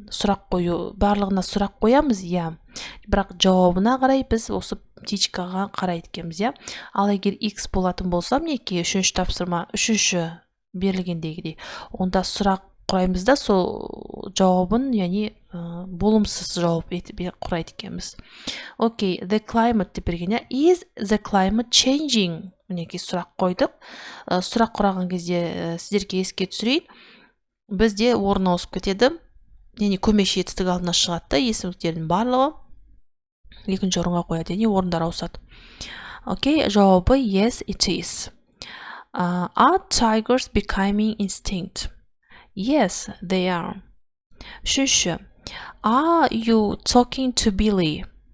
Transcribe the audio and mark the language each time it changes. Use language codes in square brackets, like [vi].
[kk] Сұрақ қою, барлығына сұрақ қоямыз, бірақ жауабына қарай біз осы птичкаға қарай еткенбіз, Ал егер X болатын болса, мінеки үшінші тапсырма, үшінші берілгендегідей, онда сұрақ құраймыз да сол жауабын, яғни болымсыз жауап құрайды екенбіз. [en] Окей, the climate [kk] деп берген, [en] is the climate changing? [kk] Мінеки сұрақ қойдық. Сұрақ құраған кезде сіздерге еске түсірейін, бізде орын ауысып кетеді, яғни көмекші етістік алдына шығады да, есімдіктердің барлығы. екінші орынға қояды, яғни орындар ауысады. [en] Окей, [kk] жауабы [en] yes, it is. Are tigers becoming extinct? Yes, they are. [kk] Үшінші, [en] are you talking to Billy?